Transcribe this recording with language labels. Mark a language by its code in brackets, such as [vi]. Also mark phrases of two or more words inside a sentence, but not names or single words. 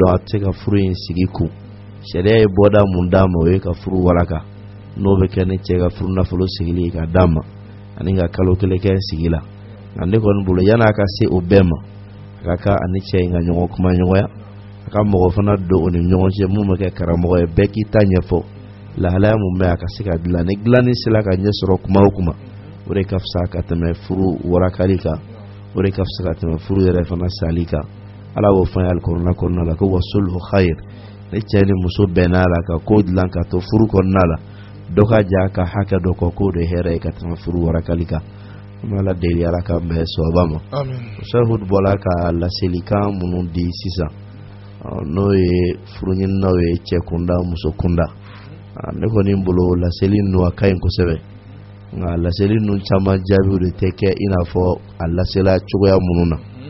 [bm] a tɛ se ka furu in sigi kun sariya ye bɔda mun d'a ma o ye ka furu walaka n'o bɛ kɛ ni cɛ ka furu nafolo sigili ka d'a ma ani ka kalo kelen kɛ sigi la nka ne kɔni bolo yan'a ka se o bɛɛ ma a ka kan ani cɛ in ka ɲɔgɔn kuma ɲɔgɔnya a ka mɔgɔ fana don o ni ɲɔgɔn cɛ mun bɛ kɛ karamɔgɔ ye bɛɛ k'i ta ɲɛfɔ lahalaya mun bɛ a ka se ka dilan ni dilanni sera ka ɲɛ sɔrɔ kuma o kuma o de ka fisa ka tɛmɛ furu warakali kan o de ka fisa ka tɛmɛ furu yɛrɛ fana sali kan ala wo fa alqur'ana konna la ko [ar] والصلح خير [bm] ne cɛni muso bɛnna la ka ko dilan ka to furu kɔnɔna la dɔ ka ja ka hakɛ dɔ kɔ k'o de hɛrɛ ye ka tɛmɛ furu warakali kan an ala deli ala ka bɛn sɔba ma Sahud bɔla ka laselikan minnu di sisan n'o ye furu ɲininaw ye cɛ kunda muso kunda ne kɔni bolo laseli ninnu a ka ɲi kosɛbɛ nka laseli ninnu caman jaabiw de tɛ kɛ i n'a fɔ a lasela cogoya minnu na